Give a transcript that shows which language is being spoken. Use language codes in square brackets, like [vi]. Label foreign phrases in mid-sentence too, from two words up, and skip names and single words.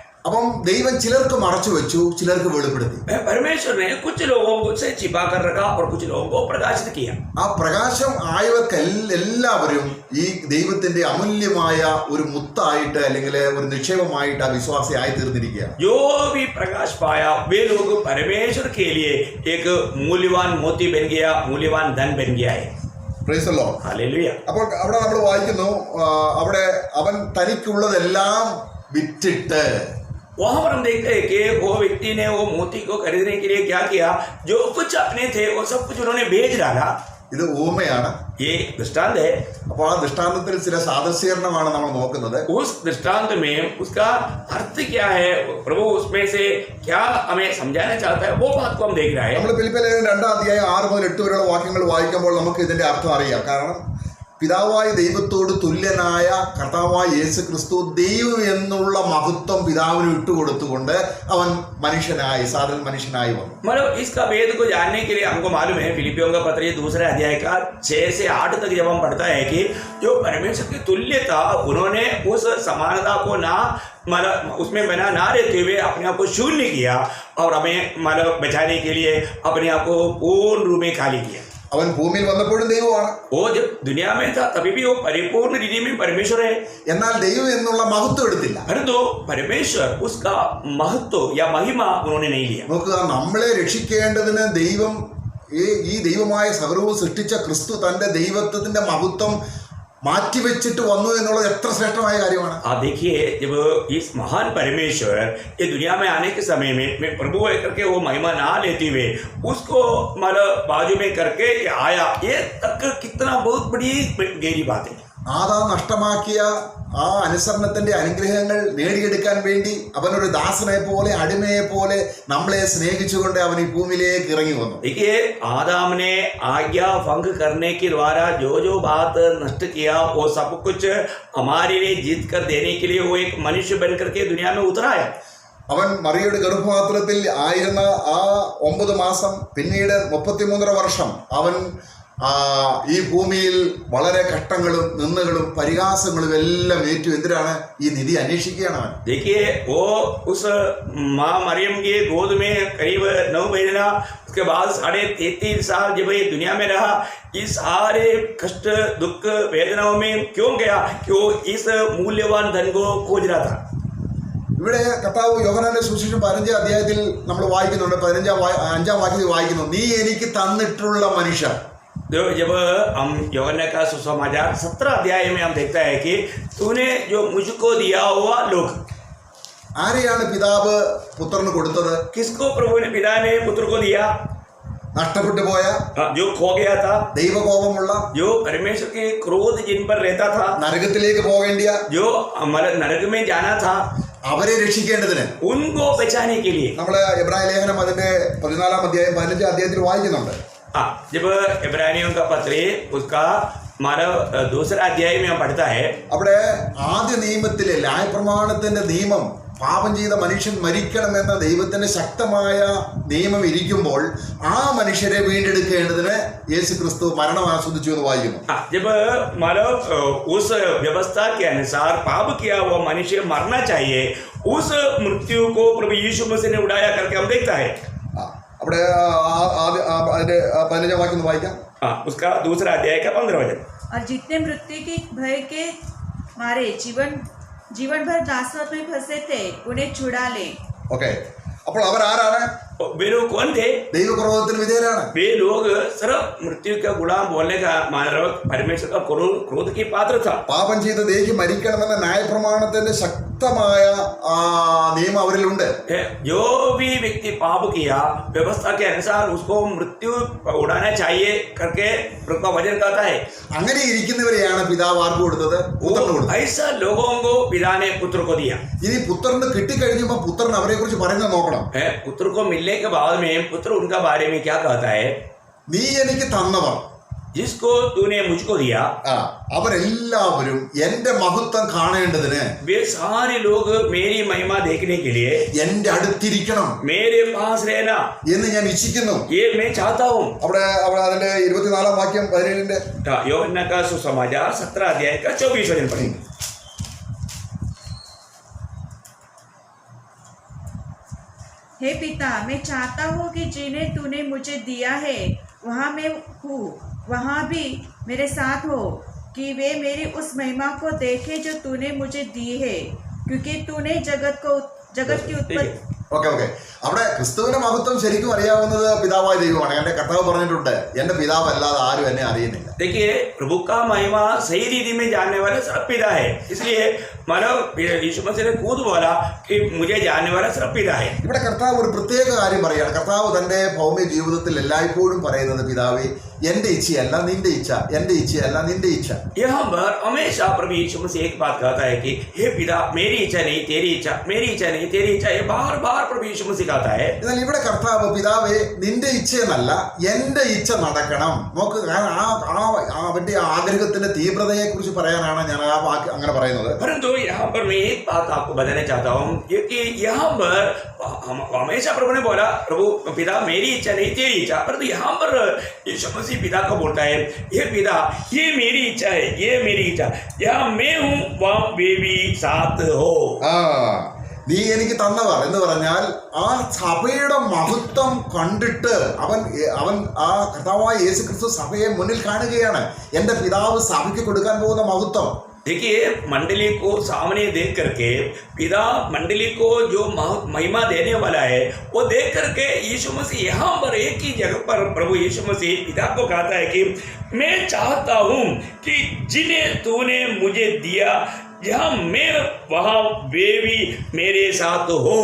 [ml] അപ്പം ദൈവം ചിലർക്ക് മറച്ചു വെച്ചു, ചിലർക്ക് വെളിപ്പെടുത്തി. [hi] परमेश्वर ने कुछ लोगों को से छिपा कर रखा और कुछ लोगों को प्रकाशित किया। [ml] ആ പ്രകാശം ആയവർക്ക് എല്ലാവരും ഈ ദൈവത്തിന്റെ അമൂല്യമായ ഒരു മുത്തായിട്ട് അല്ലെങ്കിൽ ഒരു നിക്ഷേപമായിട്ട് ആ വിശ്വാസിയായി തീർന്നിരിക്കുകയാണ്. [hi] जो भी प्रकाश पाया वे लोग परमेश्वर के लिए एक मूल्यवान मोती बन गया, मूल्यवान धन बन गया है। [en] Praise the Lord. [hi] हालेलुया। [ml] അപ്പോൾ അവിടെ നമ്മൾ വായിക്കുന്നു, അവിടെ അവൻ തനിക്കുള്ളതെല്ലാം വിറ്റിട്ട്, [hi] वहां पर हम देखते हैं कि वो व्यक्ति ने वो मोती को खरीदने के लिए क्या किया, जो कुछ अपने थे वो सब कुछ उन्होंने बेच डाला। [ml] ഇത് ഊമയാണ്. [hi] ये दृष्टांत है। [ml] അപ്പോൾ ആ ദൃഷ്ടാന്തത്തിൽ ചില സാദൃശ്യീകരണമാണ് നമ്മൾ നോക്കുന്നത്. [hi] उस दृष्टांत में उसका अर्थ क्या है, प्रभु उसमें से क्या हमें समझाना चाहता है, वो बात को हम देख रहे हैं। [ml] നമ്മൾ ഫിലിപ്പിയർ 2 അധ്യായം 6 മുതൽ 8 വരെയുള്ള വാക്യങ്ങൾ വായിക്കുമ്പോൾ നമുക്ക് ഇതിന്റെ അർത്ഥം അറിയാം. കാരണം പിതാവായ ദൈവത്തോട് തുല്യനായ കർത്താവായ യേശു ക്രിസ്തു ദൈവം എന്നുള്ള മഹത്വം പിതാവിന് ഇട്ടുകൊടുത്തുകൊണ്ട് അവൻ മനുഷ്യനായി, സാധാരണ മനുഷ്യനായി വന്നു. [hi] मतलब इसका भेद को जानने के लिए हमको मालूम है, फिलिपियों का पत्र 2 अध्याय का 6 से 8 तक जब हम पढ़ता है कि जो परमेश्वर की तुल्यता, उन्होंने उस समानता को ना मतलब उसमें बना ना रहते हुए अपने आप को शून्य किया और हमें मतलब बचाने के लिए अपने आप को पूर्ण रूप में खाली किया। [ml] അവൻ ഭൂമിയിൽ വന്നപ്പോഴും ദൈവമാണ്. [hi] वो जब दुनिया में था तभी भी वो परिपूर्ण रीति में परमेश्वर है, [ml] എന്നാൽ ദൈവം എന്നുള്ള മഹത്വം എടുത്തില്ല. [hi] परंतु परमेश्वर उसका महत्व या महिमा उन्होंने नहीं लिया। [ml] നോക്കുക, നമ്മളെ രക്ഷിക്കേണ്ടതിന് ദൈവം ഈ ദൈവമായ സകലവും സൃഷ്ടിച്ച ക്രിസ്തു തന്റെ ദൈവത്വത്തിന്റെ മഹത്വം മാറ്റിവെച്ചിട്ട് വന്നു എന്നുള്ളത് എത്ര ശ്രേഷ്ഠമായ കാര്യമാണ്. [hi] आप देखिए, जब इस महान परमेश्वर ये दुनिया में आने के समय में प्रभु करके वो महिमा ना लेते हुए उसको मतलब बाजू में करके आया, ये तक कितना बहुत बड़ी गहरी बात है. [ml] ആദാം നഷ്ടമാക്കിയ ആ അനുസരണത്തിന്റെ അനുഗ്രഹങ്ങൾ നേടിയെടുക്കാൻ വേണ്ടി അവനൊരു ദാസനെ പോലെ അടിമയെ പോലെ നമ്മളെ സ്നേഹിച്ചുകൊണ്ട് അവൻ ഈ ഭൂമിയിലേക്ക് ഇറങ്ങി വന്നു. [hi] देखिए, आदम ने आज्ञा भंग करने के द्वारा जो जो बात नष्ट किया वो सब कुछ हमारे लिए जीत कर देने के लिए वो एक मनुष्य बन करके दुनिया में उतरा है. [ml] അവൻ മറിയയുടെ ഗർഭപാത്രത്തിൽ ആയിരുന്ന ആ 9 മാസം പിന്നീട് 33 വർഷം അവൻ ഈ ഭൂമിയിൽ വളരെ കഷ്ടങ്ങളും നിന്ദകളും പരിഹാസങ്ങളും എല്ലാം ഏറ്റു. എന്തിനാണ്? ഈ നിധി അന്വേഷിക്കുകയാണ് അവൻ. [hi] देखिए, वो उस माँ मरियम के गोद में करीब 9 महीना, उसके बाद 33.5 साल जब ये दुनिया में रहा, इस सारे कष्ट दुख वेदनाओं में क्यों गया? कि वो इस मूल्यवान धन को खोज रहा था. [ml] ഇവിടെ കർത്താവ് യോഹന്നാന്റെ സുവിശേഷം 15 അധ്യായത്തിൽ നമ്മൾ വായിക്കുന്നുണ്ട്. 5-ാം വാക്യത്തിൽ വായിക്കുന്നു, നീ എനിക്ക് തന്നിട്ടുള്ള മനുഷ്യർ. [hi] तो जब हम यूहन्ना का सुसमाचार 17 अध्याय में हम देखता है कि तूने जो मुझको दिया हुआ लोग. [ml] ആരെയാണ് പിതാവ് പുത്രന് കൊടുത്തത്? [hi] किसको प्रभु ने पिता ने पुत्र को दिया? [ml] നഷ്ടപ്പെട്ടു പോയ, [hi] जो खो गया था, [ml] ദൈവകോപമുള്ള, [hi] जो परमेश्वर के क्रोध जिन पर रहता था, [ml] നരകത്തിലേക്ക് പോകേണ്ടിയ, [hi] जो हमारे नरक में जाना था, [ml] അവരെ രക്ഷിക്കേണ്ടതിന് [hi] उनको बचाने के लिए. [ml] നമ്മള് എബ്രായ ലേഖനം അതിന്റെ 14-ാം അധ്യായം 15-ാം അധ്യായത്തിൽ വായിക്കുന്നുണ്ട്. [hi] जब इब्रानियों का पत्र उसका हमारा 2रा अध्याय में हम पढ़ता है, [ml] അവിടെ ആദ്യ നിയമത്തിലെ ന്യായപ്രമാണത്തിന്റെ നിയമം പാപം ചെയ്ത മനുഷ്യൻ മരിക്കണമെന്ന ദൈവത്തിന്റെ ശക്തമായ നിയമം ഇരിക്കുമ്പോൾ ആ മനുഷ്യരെ വീണ്ടെടുക്കേണ്ടതിന് യേശു ക്രിസ്തു മരണം ആസ്വദിച്ചു എന്ന് വായിക്കുന്നു. [hi] जब मतलब उस व्यवस्था के अनुसार पाप किया हुआ मनुष्य मरना चाहिए, उस मृत्यु को प्रभु यीशु मसीह ने उड़ाया करके हम देखता है. [ml] അവിടെ അതിന്റെ 15-ാം വാക്യം വായിക്കാം. [hi] उसका 2रा अध्याय का 15 वचन. और जितने मृत्यु की भय के मारे जीवन भर दासत्व में फंसे थे, उन्हें छुड़ा ले. [ml] ഓക്കെ, അപ്പോൾ അവരാരാണ്? [hi] वे लोग कौन थे? [ml] ദൈവക്രോധത്തിന് വിധേയരാണ്. [hi] वे लोग सिर्फ मृत्यु का गुलाम बोलने का मतलब परमेश्वर का क्रोध की पात्र था. [ml] പാപം ചെയ്ത ദേഹി മരിക്കണമെന്ന ന്യായപ്രമാണത്തിന്റെ ശക്തമായ നിയമം അവരിലുണ്ട്. [hi] जो भी व्यक्ति पाप किया व्यवस्था के अनुसार उसको मृत्यु उड़ाना चाहिए करके उसका वचन कहता है. [ml] അങ്ങനെ ഇരിക്കുന്നവരെയാണ് പിതാവ് ആർക്ക് കൊടുത്തത്? പുത്രന് കൊടുത്തത്. [hi] ऐसा लोगों को पिता ने पुत्र को दिया. [ml] ഇനി പുത്രന് കിട്ടിക്കഴിഞ്ഞപ്പോൾ പുത്രൻ അവരെ കുറിച്ച് പറയുന്നത് നോക്കണം. [hi] पुत्र को मिलने के बाद में पुत्र उनका बारे में क्या कहता है? [ml] നീ എനിക്ക് തന്നവർ, [hi] जिसको तूने मुझको दिया, [ml] അവരെല്ലാവരും എന്റെ മഹത്വം കാണേണ്ടതിന് [hi] वे सारे लोग मेरी महिमा देखने के लिए [ml] എന്റെ അടുത്തിരിക്കണം [hi] मेरे पास रहना [ml] എന്ന് ഞാൻ ഇച്ഛിക്കുന്നു. [hi] ये मैं चाहता हूँ. [ml] അവിടെ അതിന്റെ 24-ാം വാക്യം 17-ന്റെ [hi] यूहन्ना का सुसमाचार 17 अध्याय का 24 वचन पढ़ेंगे. हे पिता, मैं चाहता हूँ कि जिन्हें तूने मुझे दिया है वहाँ मैं हूँ, वहाँ भी मेरे साथ हो, कि वे मेरी उस महिमा को देखें जो तूने मुझे दी है, क्योंकि तूने जगत की उत्पत्ति. [ml] ഓക്കെ, അവിടെ ക്രിസ്തുവിന്റെ മഹത്വം ശരിക്കും അറിയാവുന്നത് പിതാവായ ദൈവമാണ്. എന്റെ കർത്താവ് പറഞ്ഞിട്ടുണ്ട്, എന്റെ പിതാവ് അല്ലാതെ ആരും എന്നെ അറിയുന്നില്ല. [hi] देखिए, प्रभु का महिमा सही रीति में जानने वाला सिर्फ पिता है. इसलिए मानव यीशु मसीह ने खुद बोला कि मुझे जानने वाला सिर्फ पिता है. [ml] ഇവിടെ കർത്താവ് ഒരു പ്രത്യേക കാര്യം പറയുകയാണ്. കർത്താവ് തന്റെ ഭൗമിക ജീവിതത്തിൽ എല്ലായ്പ്പോഴും പറയുന്നത്, പിതാവേ, എന്റെ ഇച്ഛയല്ല നിന്റെ ഇച്ഛ, എന്റെ ഇച്ഛയല്ല നിന്റെ ഇച്ഛ. [hi] यहाँ पर हमेशा प्रभु यीशु मसीह एक बात कहता है कि हे पिता, मेरी इच्छा नहीं तेरी इच्छा, मेरी इच्छा नहीं तेरी इच्छा. ये बार बार प्रभु यीशु मसीह कहता है. [ml] എന്നാൽ ഇവിടെ കർത്താവ്, പിതാവേ, നിന്റെ ഇച്ഛയെന്നല്ല എന്റെ ഇച്ഛ നടക്കണം. നോക്ക്, അവന്റെ ആഗ്രഹത്തിന്റെ തീവ്രതയെ കുറിച്ച് പറയാനാണ് ഞാൻ ആ വാക്ക് അങ്ങനെ പറയുന്നത്. [hi] परंतु यहाँ पर मैं एक बात आपको बताना चाहता हूँ कि यहाँ पर हमेशा प्रभु ने बोला, प्रभु पिता मेरी इच्छा नहीं तेरी इच्छा, परंतु यहाँ पर यीशु मसीह पिता को बोलता है, ये पिता, ये मेरी इच्छा है, ये मेरी इच्छा, यहाँ मैं हूँ वहाँ वे भी साथ हो. [ml] നീ എനിക്ക് തന്നവർ എന്ന് പറഞ്ഞാൽ ആ സഭയുടെ മഹത്വം കണ്ടിട്ട് അവൻ ആ കർത്താവായ യേശു ക്രിസ്തു സഭയെ മുന്നിൽ കാണുകയാണ്. എന്റെ പിതാവ് സഭയ്ക്ക് കൊടുക്കാൻ പോകുന്ന മഹത്വം. [hi] देखिए मंडली को सामने देख करके पिता मंडली को जो महिमा देने वाला है वो देख करके यीशु मसीह यहाँ पर एक ही जगह पर प्रभु यीशु मसीह पिता को कहता है कि मैं चाहता हूँ कि जिन्हें तूने मुझे दिया जहाँ मैं वहाँ वे भी मेरे साथ हो.